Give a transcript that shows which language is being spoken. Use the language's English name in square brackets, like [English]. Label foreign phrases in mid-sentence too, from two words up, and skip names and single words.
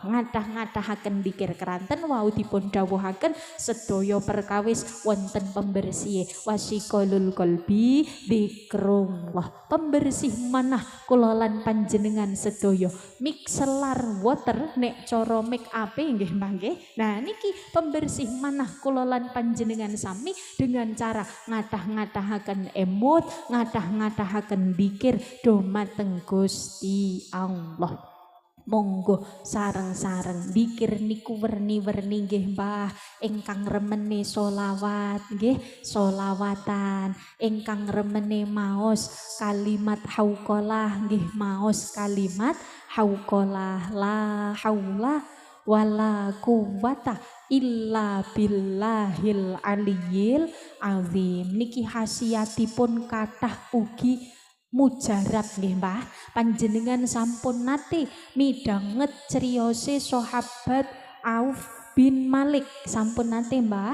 [Javanese] Ngadah-ngadahaken zikir keranten wau dipun dawuhaken sedaya perkawis wonten pembersih [Arabic] وصقال القلب ذكر الله. [Javanese] Pembersih manah kula lan panjenengan sedaya. [English] Mixelar water [Javanese] nek cara [English] make up [Javanese] nggih mangke. Nah niki pembersih manah kula lan panjenengan sami [Indonesian] dengan cara [Javanese] ngadah-ngadahaken emot, ngadah-ngadahaken zikir dumateng Gusti Allah. Monggo sareng-sareng zikir niku werni-werni nggih Mbah. Ingkang remene solawat nggih solawatan, ingkang remene maos kalimat hauqalah nggih maos kalimat hauqalah [Arabic] لا حول ولا قوة إلا بالله العلي العظيم. [Javanese] Niki khasiatipun kathah ugi mujarab nggih Mbah. Panjenengan sampun nate midhanget criyose sahabat Auf bin Malik sampun nate Mbah?